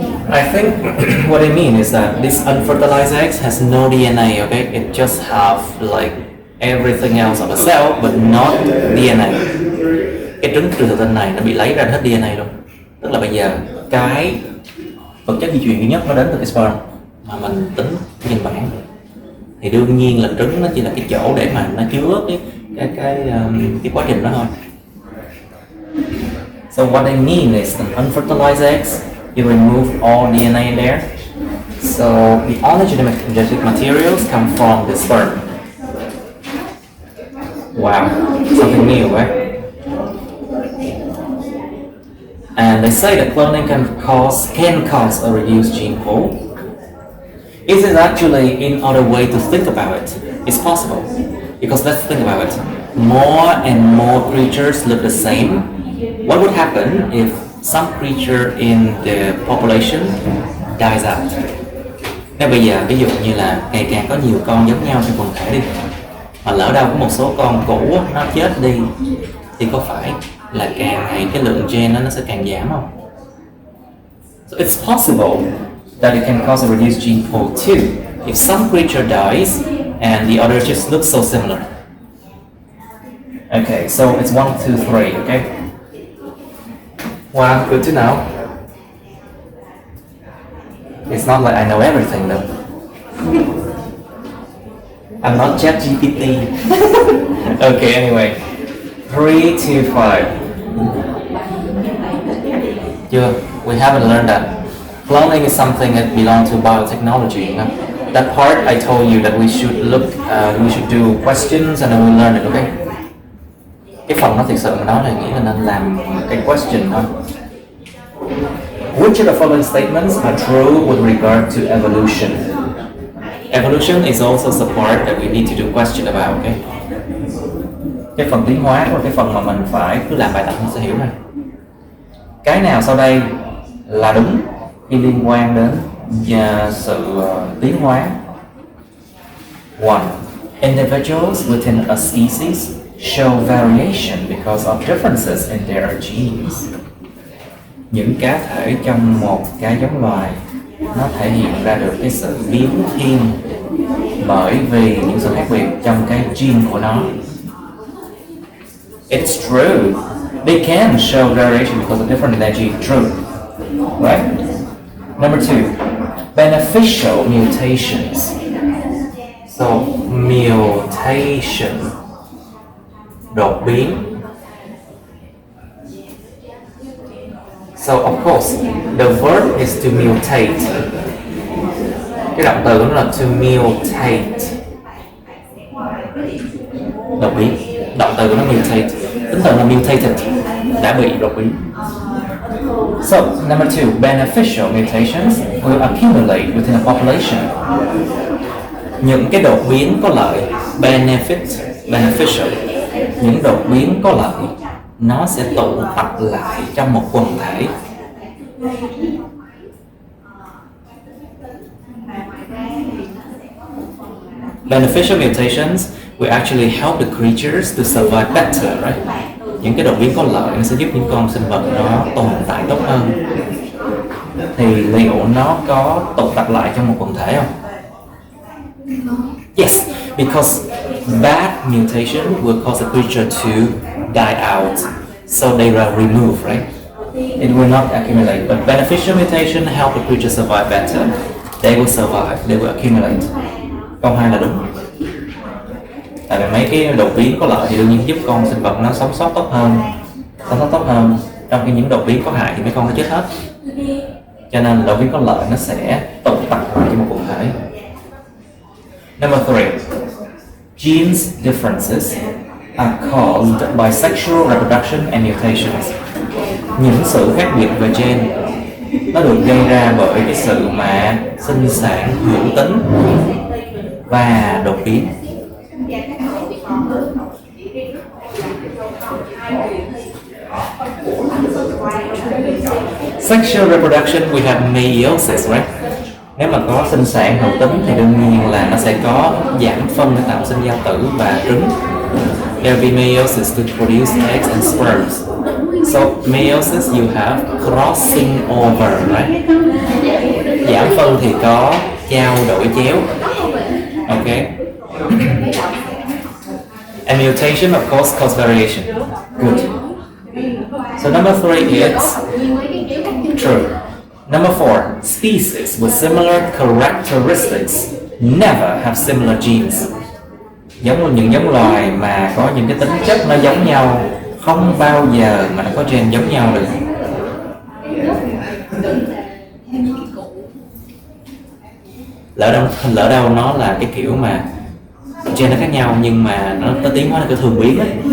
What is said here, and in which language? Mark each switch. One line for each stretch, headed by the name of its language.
English: I think what I mean is that this unfertilized eggs has no DNA, okay? It just have like everything else of a cell but not DNA.
Vietnamese: Cái trứng từ tinh này nó bị lấy ra hết DNA luôn. Tức là bây giờ cái vật chất di truyền duy nhất nó đến từ cái sperm mà mình tính nhân bản. Thì đương nhiên là trứng nó chỉ là cái chỗ để mà nó chứa cái quá trình đó thôi.
English: So what I mean is an unfertilized eggs, you remove all DNA in there. So the only genetic materials come from the sperm. Wow, something new, right? And they say that cloning can cause a reduced gene pool. Is it actually in other way to think about it? It's possible. Because let's think about it. More and more creatures look the same. What would happen if some creature in the population dies out?
Vietnamese: Nếu bây giờ ví dụ như là ngày càng có nhiều con giống nhau trong quần thể đi, mà lỡ đâu có một số con cũ nó chết đi, thì có phải là càng ngày cái lượng gen nó sẽ càng giảm không?
English: So it's possible that it can cause a reduced gene pool too if some creature dies and the others just look so similar. Okay, so it's 1, 2, 3, okay? Wow, good to know. It's not like I know everything though. I'm not ChatGPT. Okay, anyway. 3, 2, 5. We haven't learned that. Cloning is something that belongs to biotechnology. You know? That part I told you that we should do questions and then we learn it, okay?
Vietnamese: Cái phần nó thực sự mà nói là nghĩ là nên làm cái question thôi.
English: Which of the following statements are true with regard to evolution? Evolution is also the part that we need to do question about, okay?
Vietnamese: Cái phần tiến hóa là cái phần mà mình phải cứ làm bài tập mình sẽ hiểu này. Cái nào sau đây là đúng khi liên quan đến sự tiến hóa?
English: 1. Individuals within a species show variation because of differences in their genes.
Vietnamese: Những cá thể trong một cái giống loài nó thể hiện ra được cái sự biến thiên bởi vì những sự khác biệt trong cái gene của nó.
English: It's true. They can show variation because of different in their gene. True. Right? Number 2. Beneficial mutations. So, mutation.
Vietnamese: Đột biến.
English: So of course, the verb is to mutate.
Vietnamese: Cái động từ nó là
English: to mutate.
Vietnamese: Đột biến. Động từ nó mutate. Tính từ là mutated. Đã bị đột biến.
English: So, number 2, beneficial mutations will accumulate within a population.
Vietnamese: Những cái đột biến có lợi, beneficial. Những đột biến có lợi nó sẽ tụ tập lại trong một quần thể.
English: Beneficial mutations will actually help the creatures to survive better, right?
Vietnamese: Những cái đột biến có lợi nó sẽ giúp những con sinh vật nó tồn tại tốt hơn. Thì liệu nó có tụ tập lại trong một quần thể không?
English: Yes, because bad mutation will cause the creature to die out, so they are removed, right? It will not accumulate, but beneficial mutation help the creature survive better. They will survive, they will accumulate.
Vietnamese: Câu 2 là đúng. Tại vì mấy cái đột biến có lợi thì đương nhiên giúp con sinh vật nó sống sót tốt hơn, trong khi những đột biến có hại thì mấy con nó chết hết. Cho nên đột biến có lợi nó sẽ tụ tập lại trong một quần thể.
English: Number 3. Genes differences are caused by sexual reproduction and mutations.
Vietnamese: Những sự khác biệt về gen nó được gây ra bởi cái sự mà sinh sản hữu tính và đột biến.
English: Sexual reproduction we have meiosis, right?
Vietnamese: Nếu mà có sinh sản hữu tính thì đương nhiên là nó sẽ có giảm phân để tạo sinh giao tử và trứng.
English: There will be meiosis to produce eggs and sperms. So meiosis you have crossing over, right?
Vietnamese: Giảm phân thì có trao đổi chéo.
English: Okay. And mutation of course cause variation. Good. So number 3 is true. Number 4, species with similar characteristics never have similar genes.
Vietnamese: Những giống loài mà có những cái tính chất nó giống nhau không bao giờ mà nó có gen giống nhau được. Lỡ đâu nó là cái kiểu mà gen nó khác nhau nhưng mà nó tiến hóa là cái thường biến ấy.